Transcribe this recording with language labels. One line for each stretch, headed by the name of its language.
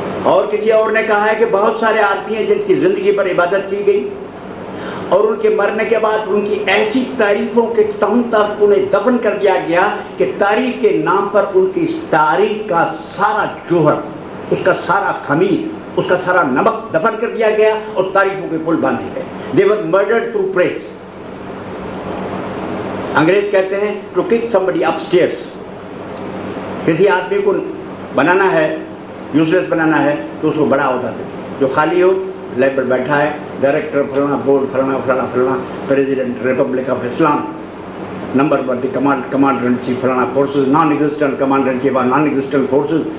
Urdu: اور کسی اور نے کہا ہے کہ بہت سارے آدمی ہیں جن کی زندگی پر عبادت کی گئی اور ان کے مرنے کے بعد ان کی ایسی تعریفوں کے تہوں تک انہیں دفن کر دیا گیا کہ تاریخ کے نام پر ان کی تاریخ کا سارا جوہر، اس کا سارا خمیر، اس کا سارا نمک دفن کر دیا گیا اور تعریفوں کے پل باندھے گئے.
English: They were murdered through praise.
Urdu: انگریز کہتے ہیں
English: to kick somebody upstairs.
Urdu: کسی آدمی کو بنانا ہے، یوزلیس بنانا ہے تو اس کو بڑا ہوتا ہے. جو خالی ہو لیب پر بیٹھا ہے،
English: Director فلانا، board فلانا فلانا فلانا، president republic of Islam, number one the commander in chief فلانا forces, non existent commander in chief of non existent forces.